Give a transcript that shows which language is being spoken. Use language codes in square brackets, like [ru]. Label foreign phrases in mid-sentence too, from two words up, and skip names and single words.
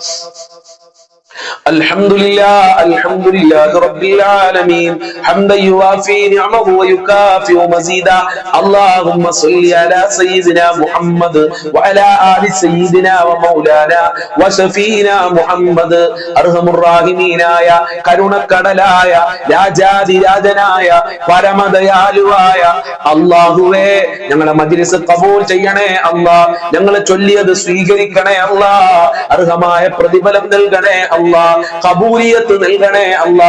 [ar] الحمد لله رب العالمين حمدا يوافي نعمه ويكافئ مزيدا اللهم صل على سيدنا محمد وعلى آل سيدنا ومولانا وشفينا محمد أرحم الراحمين يا [ml] കരുണക്കടലായ രാജാതിരാജനായ പരമദയാലുവായ അല്ലാഹുവേ ഞങ്ങളുടെ മജ്‌ലിസ് ഖബൂൽ ചെയ്യണേ അല്ലാഹ്. ഞങ്ങൾ ചൊല്ലിയത് സ്വീകരിക്കണേ അല്ലാഹ്. അർഹമായ പ്രതിഫലം നൽകണേ അല്ലാഹ്. ഖബൂലിയത്ത് നൽകണേ അല്ലാഹ്.